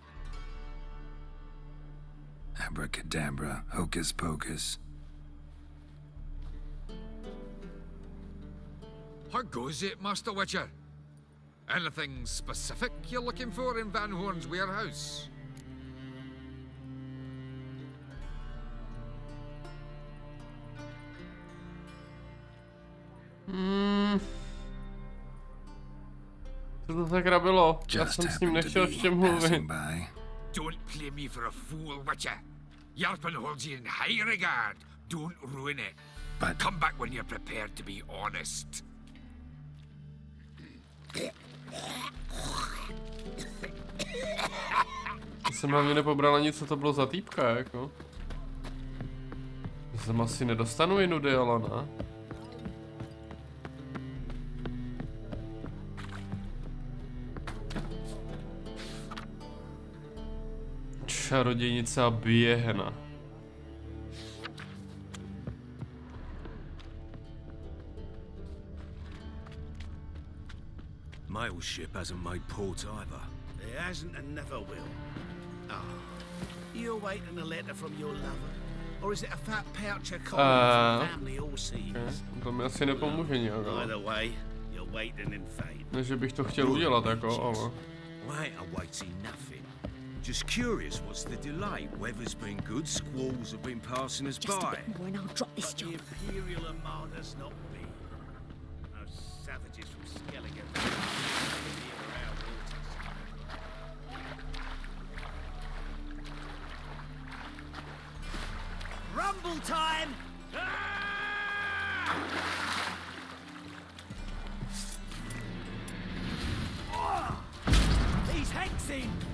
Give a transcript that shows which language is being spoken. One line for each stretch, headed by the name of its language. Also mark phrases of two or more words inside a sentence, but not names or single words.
English: Abracadabra, hocus pocus. How goes it, Master Witcher? Anything specific you're looking for in Van Horn's warehouse?
Czech: Co to sakra bylo? Já jsem s ním nechtěl ještě mluvit.
English: Don't play me for a fool, Witcher. Yarpen holds you in high regard. Don't ruin it. But come back when you're prepared to be honest.
Czech: Jsem hlavně nepobral ani, co to bylo za týpka, jako. Jsem asi nedostanu jinou Dialana. Čarodějnice a běhna.
English: Mail ship hasn't made port either. It hasn't and never will. Ah, you waiting a letter from your lover? Or is it a fat pouch of coin from family overseas?
Czech: To mi asi nepomůže nějak, ale.
English: Either way, you're waiting in fate.
Czech: Ne, že bych to chtěl udělat, jako, ale.
English: I ain't awaiting nothing. Just curious, what's the delay? Weather's been good, squalls have been passing us Just a by. bit more and I'll drop this job. The Imperial Armada's not big. Those savages from Skellige. Rumble time! He's hexing!